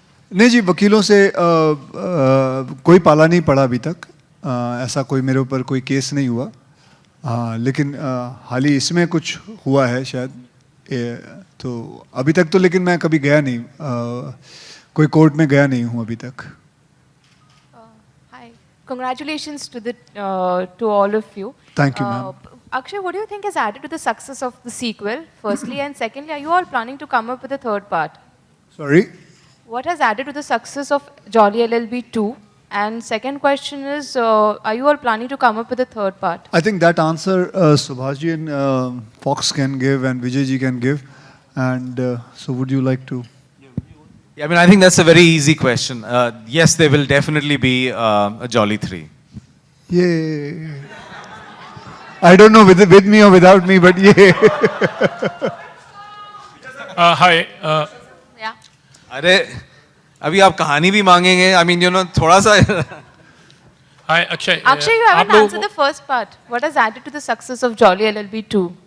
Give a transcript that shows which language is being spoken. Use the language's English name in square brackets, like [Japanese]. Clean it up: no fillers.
[Hindi] नहीं जी, वकीलों से कोई पाला नहीं पड़ा अभी तक. ऐसा कोई मेरे ऊपर कोई केस नहीं हुआ. लेकिन हाल ही इसमें कुछ हुआ है शायद. तो अभी तक तो लेकिन मैं कभी गया नहीं, कोई कोर्ट में गया नहीं हूँ अभी तक. [English] Hi, congratulations to all of you. Thank you, ma'am. Akshay, what do you think has added to the success of the sequel? Firstly, and secondly, are you all planning to come up with a third part? Sorry. What has added to the success of Jolly LLB 2? And second question is, are you all planning to come up with a third part? I think that answer Subhashji and Fox can give and Vijayji can give. And so would you like to? Yeah, I mean, I think that's a very easy question. Yes, there will definitely be a Jolly 3. Yay. I don't know with me or without me, but yay. Hi. Yeah. [Hindi] अरे अभी आप कहानी भी मांगेंगे, [English] I mean you know [Hindi] थोड़ा सा [English] Hi, Akshay. Akshay, you haven't [Hindi] आप लोगों [English] answered the first part. What has added to the success of Jolly LLB 2?